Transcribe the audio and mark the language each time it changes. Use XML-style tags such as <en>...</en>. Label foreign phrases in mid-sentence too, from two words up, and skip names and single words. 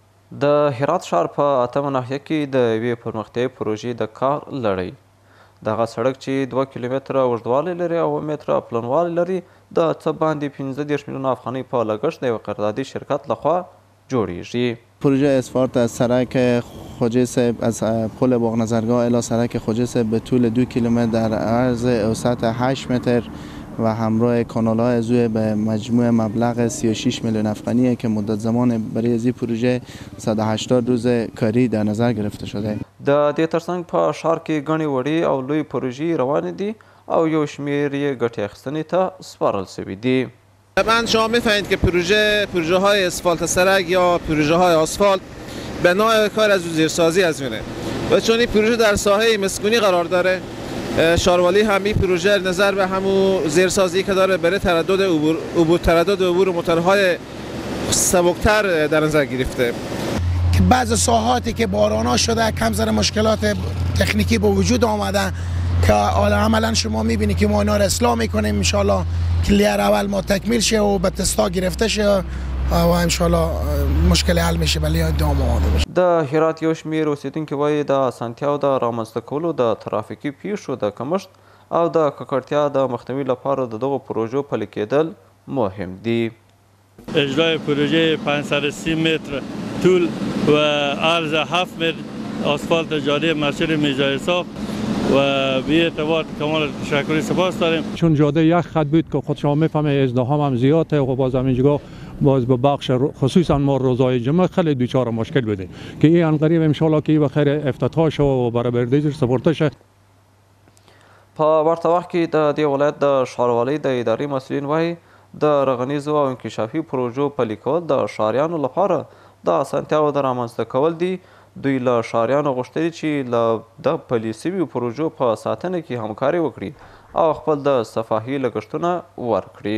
<ps>د هرات ښار په اتمه ناحیه کې د یوې پرمختیایي پروژې د کار لړۍ دغه سړک چې 2 کیلومتره اوږدوالی لري او 9 متره پلنوالی لري د څه باندې 15 میلیونه افغانۍ په لګښت د یو قراردادي شرکت لخوا جوړیږي.</ps> <fa>پروژه اسفالت از سرک خوجه از پل باغ نظرگاه الی سرک خوجه به طول 2 کیلومتر در عرض و سطح 8 متر و همراه کانال‌های عضو به مجموع مبلغ 36 میلیون افغانیه که مدت زمان برای این پروژه 180 روز کاری در نظر گرفته شده.</fa> <ps>د دې ترڅنګ په ښار کې ګڼې وړې او لوی پروژې روانې دي او یو شمېر یې ګټې اخیستنې ته سپارل شوي دي.</ps> <fa>طبعا شما می‌فهمید که پروژه های اسفالت سرک یا پروژه های آسفالت به نوع کار از زیرسازی از میره و چون این پروژه در ساحه مسکونی قرار داره شاروالی هم این پروژه نظر به همون زیرسازی که داره برای تردد عبور موتورهای سبکتر در نظر گرفته. که بعض ساحاتی که باران شده کم ذره مشکلات تکنیکی به وجود آمده که عملا شما میبینید که ما اینا رو اصلاح میکنیم انشالله کلیر اول ما تکمیل شه و به تستا گرفته شه و انشالله مشکل حل میشه ولی ادامه آماده بشه.</fa> <ps>د هرات یو شمېر اوسیدونکي وایي د اسانتیاو د رامنځته کولو د ترافیکي پیښو د کمښت او د ککړتیا د مخنیوي لپاره د دغو پروژو پلي کېدل مهم دي.</ps> <fa>اجرای پروژه 530 متر طول و عرض 7 متر آسفالت جاده مسجد میرزا حساب و به اعتبار کمال تشکری سپاس داریم. چون جاده یک خط بود که خود شما میفهمه ازدحام هم زیاده و باز همینجا باز به بخش خصوصا ما روزهای جمعه خیلی دوچار مشکل بودیم که این انقریب انشالله که بخیر افتتاح شو و برای بردیجر سپورته شه.</fa> <ps>په ورته وخت کې د دې ولایت د ښاروالۍ د اداري مسؤلین وایي د رغنیزو او انکشافي پروژو پلي کول د ښاریانو لپاره د اسانتیاو د رامنځته کول دي. دوی له ښاریانو غوښتلي چې له د پلي شویو پروژو په ساتنه کې همکاري وکړي او خپل د صفاهي لګښتونه ورکړي.</ps>